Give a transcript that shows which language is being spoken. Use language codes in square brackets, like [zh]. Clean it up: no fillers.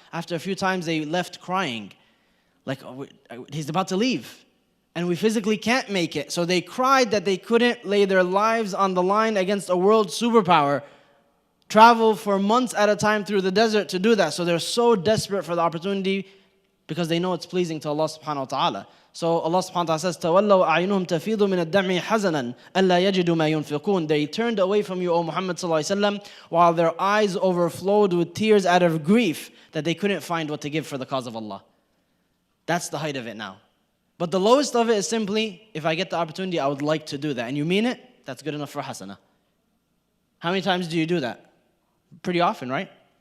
[en] After a few times, they left crying. Like, oh, he's about to leave, and we physically can't make it. So they cried that they couldn't lay their lives on the line against a world superpower, travel for months at a time through the desert to do that. So they're so desperate for the opportunity because they know it's pleasing to Allah subhanahu wa ta'ala. So Allah subhanahu wa ta'ala says, [ar] تَوَلَّوْا أَعْيُنُهُمْ تَفِيضُ مِنَ الدَّمْعِ حَزَنًا أَلَّا يَجِدُوا مَا يُنْفِقُونَ. [en] They turned away from you, O Muhammad sallallahu alaihi wasallam, while their eyes overflowed with tears out of grief that they couldn't find what to give for the cause of Allah. That's the height of it now. But the lowest of it is simply, if I get the opportunity, I would like to do that. And you mean it, that's good enough for hasana. How many times do you do that? Pretty often, right?